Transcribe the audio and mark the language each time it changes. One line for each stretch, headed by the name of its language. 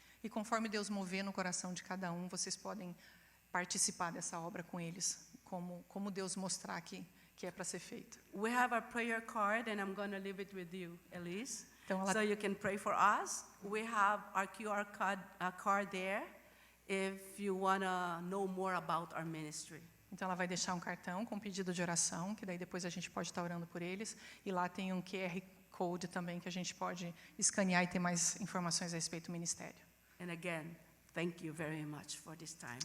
Portuguese: E conforme Deus mover no coração de cada um, vocês podem participar dessa obra com eles, como Deus mostrar que é para ser feito.
English: We have a prayer card, and I'm going to leave it with you, Elise.
Portuguese: Então, ela-
English: So you can pray for us. We have our QR card there if you want to know more about our ministry.
Portuguese: Então, ela vai deixar um cartão com pedido de oração, que daí depois a gente pode estar orando por eles. E lá tem um QR Code também que a gente pode escanear e ter mais informações a respeito do ministério.
English: And again, thank you very much for this time.